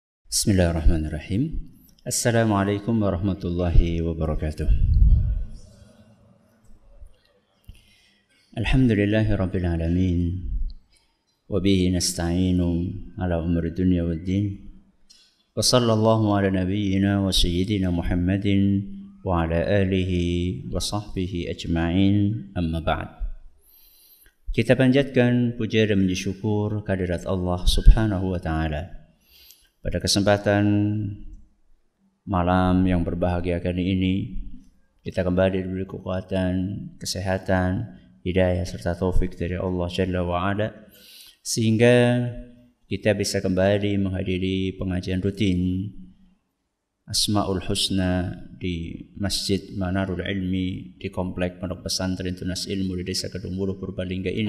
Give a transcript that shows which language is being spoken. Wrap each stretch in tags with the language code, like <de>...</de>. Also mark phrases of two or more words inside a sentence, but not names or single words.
<ar>بسم الله الرحمن الرحيم. السلام عليكم ورحمة الله وبركاته. الحمد لله رب العالمين. وبه نستعين على أمور الدنيا والدين. وصلى الله على نبينا وسيدنا محمد وعلى آله وصحبه أجمعين أما بعد.</ar> <id>Kita panjatkan puja dan puji syukur kehadirat Allah</id> <ar>سبحانه وتعالى.</ar> <id>Pada kesempatan malam yang berbahagia kali ini, kita kembali diberi kekuatan, kesehatan, hidayah serta taufik dari Allah</id> <ar>جل وعلا,</ar> <id>sehingga kita bisa kembali menghadiri pengajian rutin Asmaul Husna di Masjid Manarul Ilmi di Komplek Pondok Pesantren Tunas Ilmu di Desa Kedung Muluh, Purbalingga ini.</id>